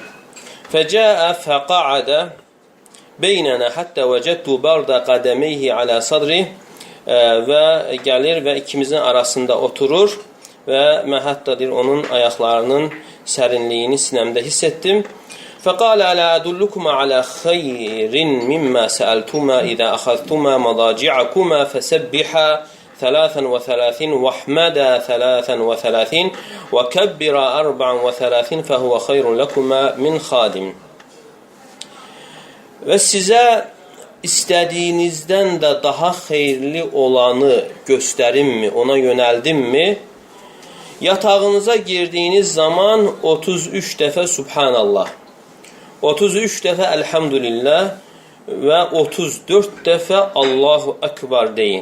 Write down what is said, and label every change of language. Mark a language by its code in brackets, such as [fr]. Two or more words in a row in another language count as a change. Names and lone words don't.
[ar] فجاء فقعد بيننا حتى وجدت برد قدميه على صدري. [az] Və gəlir və ikimizin arasında oturur və mən hətta deyir, onun ayaqlarının sərinliyini sinəmdə hiss etdim. [ar] فقال ألا أدلكما على خير مما سألتما إذا أخذتما مضاجعكما فسبحا 33 واحمدا 33 وكبرا 34 فهو خير لكما من خادم. [az] Və sizə istədiyinizdən də daha xeyirli olanı göstərimmi, ona yönəldimmi? Yatağınıza girdiyiniz zaman 33 dəfə Subhanallah, 33 dəfə Elhamdülillah və 34 dəfə [ar] الله أكبر [az] deyin.